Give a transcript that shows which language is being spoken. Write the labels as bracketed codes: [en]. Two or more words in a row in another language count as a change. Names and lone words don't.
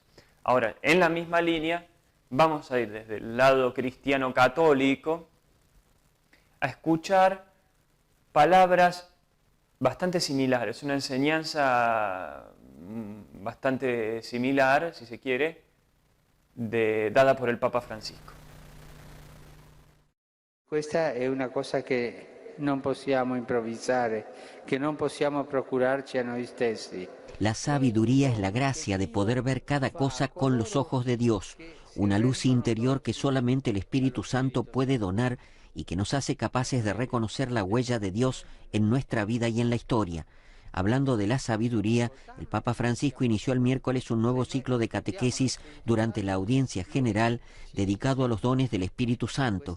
[es] Ahora, en la misma línea, vamos a ir desde el lado cristiano católico a escuchar palabras bastante similares, una enseñanza bastante similar, si se quiere, dada por el Papa Francisco. [it] Questa è una cosa che non possiamo improvvisare, che non possiamo procurarci a noi stessi. [es] La sabiduría es la gracia de poder ver cada cosa con los ojos de Dios, una luz interior que solamente el Espíritu Santo puede donar y que nos hace capaces de reconocer la huella de Dios en nuestra vida y en la historia. Hablando de la sabiduría, el Papa Francisco inició el miércoles un nuevo ciclo de catequesis durante la audiencia general dedicado a los dones del Espíritu Santo.